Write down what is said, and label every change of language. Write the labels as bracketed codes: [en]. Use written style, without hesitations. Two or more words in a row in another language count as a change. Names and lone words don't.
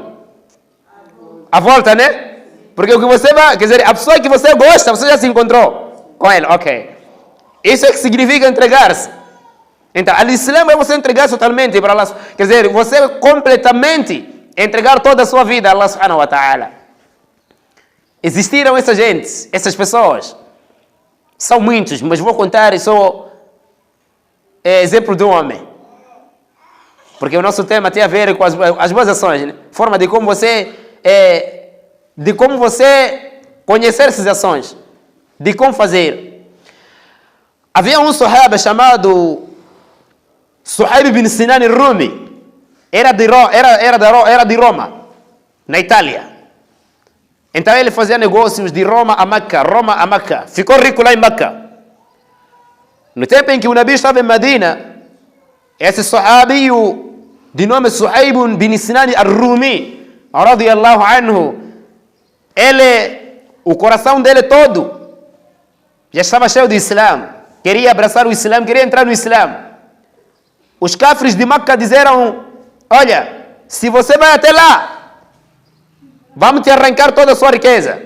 [pt] A volta, né? Porque o que você vai, quer dizer, a pessoa que você gosta, você já se encontrou com ele, ok. Isso é que significa entregar-se. Então, al-Islam é você entregar-se totalmente para Allah. Quer dizer, você completamente entregar toda a sua vida a [ar] الله سبحانه وتعالى. [pt] Existiram essa gente, essas pessoas. São muitos, mas vou contar só exemplo de um homem. Porque o nosso tema tem a ver com as boas ações, né? Forma de como você conhecer essas ações, de como fazer. Havia um sahaba chamado Suhaib bin Sinan al-Rumi era de Roma, na Itália. Então ele fazia negócios de Roma a Meca. Ficou rico lá em Meca. No tempo em que o Nabi estava em Medina, esse sahabi de nome Suhaib bin Sinan al-Rumi, [ar] رضي الله عنه, [pt] o coração dele todo já estava cheio de Islã. Queria abraçar o Islã, queria entrar no Islã. Os cafres de Meca disseram: olha, se você vai até lá, vamos te arrancar toda a sua riqueza.